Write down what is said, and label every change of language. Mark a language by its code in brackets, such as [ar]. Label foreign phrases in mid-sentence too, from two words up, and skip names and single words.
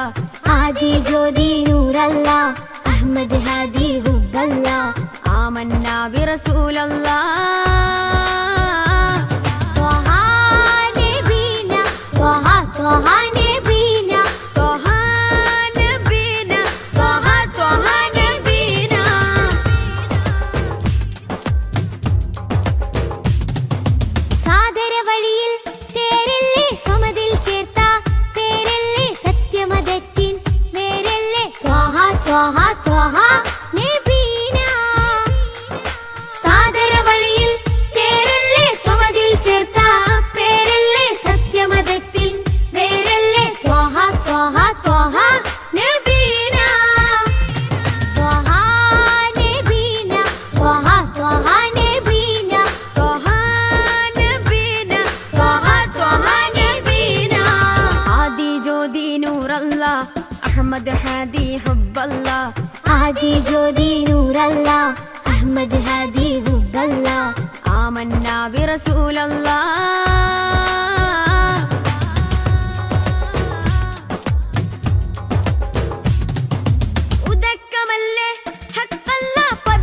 [hi] आदि ज्योति [ar] نور الله أحمد هادي حب الله آمنا برسول الله طه نبينا طه طه نبينا طه نبينا طه طه نبينا [ml] സാദര വഴിയിൽ തേരല്ലേ സമതിൽ ചേർത്ത പേരല്ലേ സത്യമതത്തിൻ വേരല്ലേ [ar] طه طه طه نبينا [ml] സാദര വഴിയിൽ തേരല്ലേ സമതിൽ ചേർത്ത പേരല്ലേ സത്യമതത്തിൻ വേരല്ലേ [ar] طه طه طه نبينا طه نبينا طه طه نبينا طه نبينا طه طه نبينا [hi] आदि ज्योति [ar] نور الله أحمد هادي حب الله [hi] आदि ज्योति [ar] نور الله أحمد هادي حب الله آمنا برسول الله [ml] ഉദക്കമല്ലേ ഹക്കല്ലാ